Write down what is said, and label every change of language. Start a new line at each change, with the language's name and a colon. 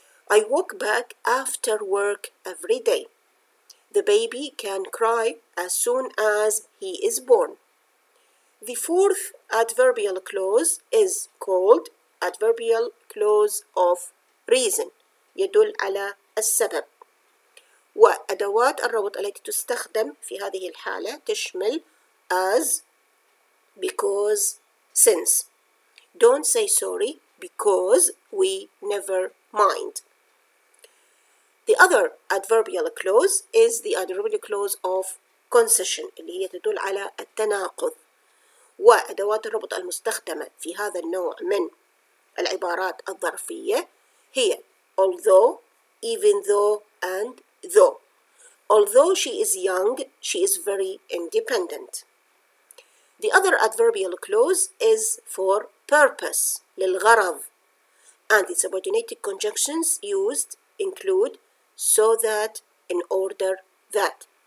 English: I walk back after work every day. The baby can cry as soon as he is born. The fourth adverbial clause is called adverbial clause of reason
Arabic: يدل على السبب. وأدوات الربط التي تستخدم في هذه الحالة تشمل as, because, since.
English: Don't say sorry because we never mind. The other adverbial clause is the adverbial clause of concession
Arabic: اللي هي تدل على التناقض. وأدوات الربط المستخدمة في هذا النوع من العبارات الظرفية هي although, even though, and though.
English: Although she is young, she is very independent. The other adverbial clause is for purpose, للغرض, and the subordinated conjunctions used include so that, in order that.